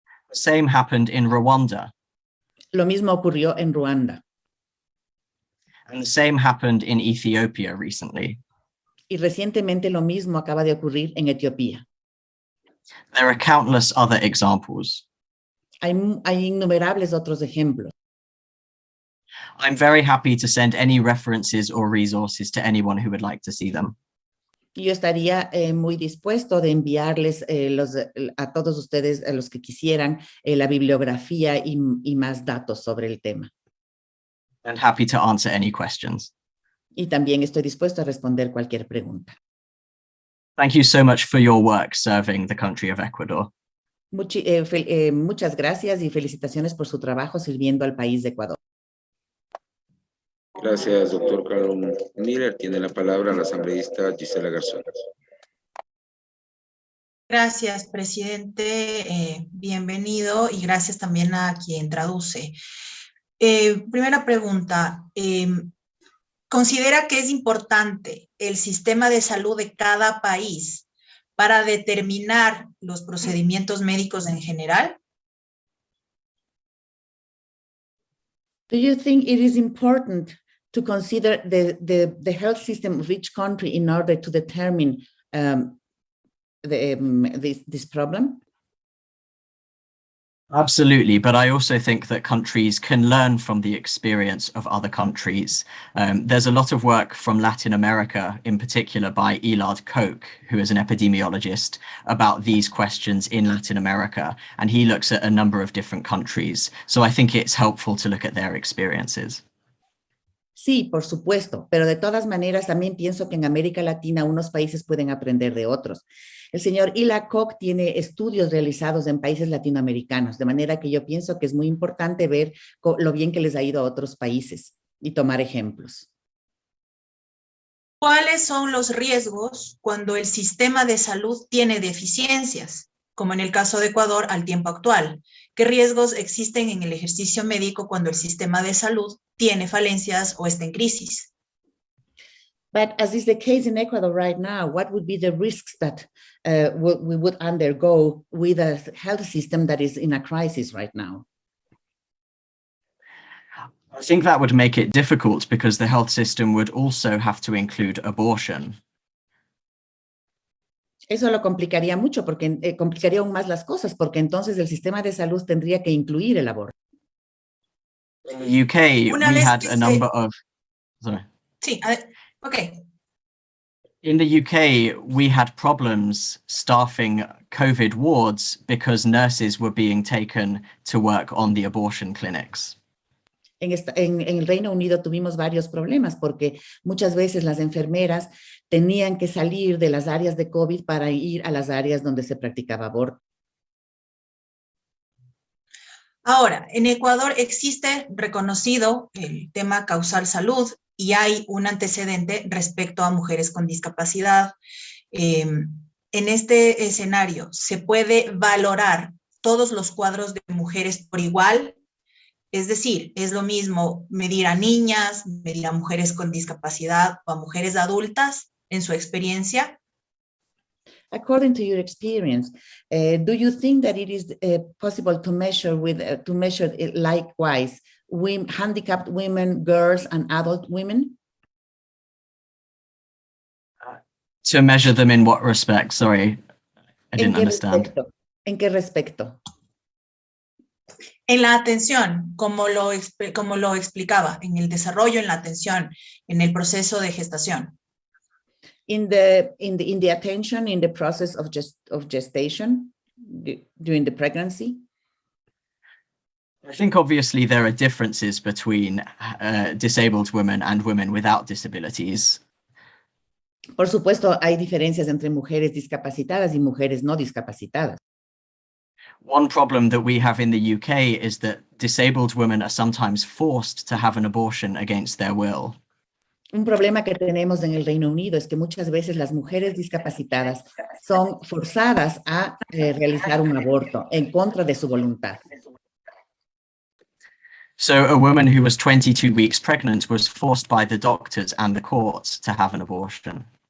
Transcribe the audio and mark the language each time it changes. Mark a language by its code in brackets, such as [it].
[en] The same happened in Rwanda. [es] Lo mismo ocurrió en Ruanda. [en] And the same happened in Ethiopia recently. [es] Y recientemente lo mismo acaba de ocurrir en Etiopía. [en] There are countless other examples. [es] Hay innumerables otros ejemplos. [en] I'm very happy to send any references or resources to anyone who would like to see them. [es] Yo estaría muy dispuesto de enviarles a todos ustedes, a los que quisieran, la bibliografía y más datos sobre el tema. [en] And happy to answer any questions. [es] Y también estoy dispuesto a responder cualquier pregunta. [en] Thank you so much for your work serving the country of Ecuador. [es] Muchas gracias y felicitaciones por su trabajo sirviendo al país de Ecuador. Gracias, doctor Carlos Miller. Tiene la palabra la asambleísta Gisela Garzón. Gracias, presidente. Bienvenido y gracias también a quien traduce. Primera pregunta. ¿Considera que es importante el sistema de salud de cada país para determinar los procedimientos médicos en general? [en] Do you think it is important to consider the health system of each country in order to determine this problem? Absolutely, but I also think that countries can learn from the experience of other countries. There's a lot of work from Latin America, in particular by Elad Koch, who is an epidemiologist, about these questions in Latin America, and he looks at a number of different countries. So I think it's helpful to look at their experiences. [es] Sí, por supuesto, pero de todas maneras también pienso que en América Latina unos países pueden aprender de otros. El señor Elad Koch tiene estudios realizados en países latinoamericanos, de manera que yo pienso que es muy importante ver lo bien que les ha ido a otros países y tomar ejemplos. ¿Cuáles son los riesgos cuando el sistema de salud tiene deficiencias, como en el caso de Ecuador al tiempo actual? ¿Qué riesgos existen en el ejercicio médico cuando el sistema de salud tiene falencias o está en crisis? [en] But as is the case in Ecuador right now, what would be the risks that we would undergo with a health system that is in a crisis right now? I think that would make it difficult because the health system would also have to include abortion. [es] Eso lo complicaría mucho, porque complicaría aún más las cosas, porque entonces el sistema de salud tendría que incluir el aborto. [en] In the UK, we had a number of... Sorry. [es] Sí, okay. [en] In the UK, we had problems staffing COVID wards because nurses were being taken to work on the abortion clinics. [es] En el Reino Unido tuvimos varios problemas porque muchas veces las enfermeras tenían que salir de las áreas de COVID para ir a las áreas donde se practicaba aborto. Ahora, en Ecuador existe reconocido el tema causal salud y hay un antecedente respecto a mujeres con discapacidad. En este escenario, ¿se puede valorar todos los cuadros de mujeres por igual? Es decir, ¿es lo mismo medir a niñas, medir a mujeres con discapacidad o a mujeres adultas en su experiencia? [en] According to your experience, do you think that it is possible to measure it likewise handicapped women, girls, and adult women? To measure them in what respect? Sorry, I didn't understand. [es] ¿En qué respecto? En la atención, como lo explicaba, en el desarrollo, en la atención, en el proceso de gestación. [en] In the attention, in the process of gestation, during the pregnancy? I think obviously there are differences between disabled women and women without disabilities. [es] Por supuesto, hay diferencias entre mujeres discapacitadas y mujeres no discapacitadas. [en] One problem that we have in the UK is that disabled women are sometimes forced to have an abortion against their will. [es] Un problema que tenemos en el Reino Unido es que muchas veces las mujeres discapacitadas son forzadas a realizar un aborto en contra de su voluntad. [en] So a woman who was 22 weeks pregnant was forced by the doctors and the courts to have an abortion.